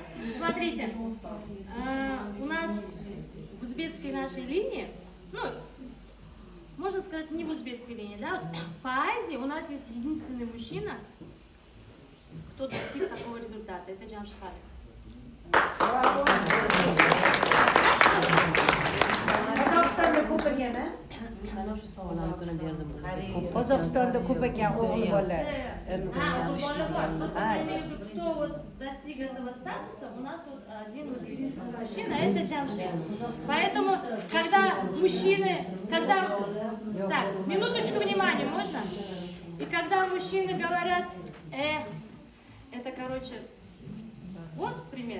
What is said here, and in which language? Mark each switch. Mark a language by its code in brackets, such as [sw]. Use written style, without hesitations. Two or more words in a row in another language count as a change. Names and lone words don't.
[ru] Смотрите, у нас в узбекской нашей линии, ну, можно сказать, не в узбекской линии, да, по Азии у нас есть единственный мужчина, кто достиг такого результата, это Джамшид Халик. [uz] Qozog'istonda ko'p ekan, a? Qozog'istonda ko'p ekan o'g'il bola. [ru] Просто я имею в виду, кто вот достиг этого статуса, у нас вот один вот единственный мужчина, это Джамшид. Поэтому, когда мужчины, так, минуточку внимания, можно? И когда мужчины говорят, это, короче, вот пример.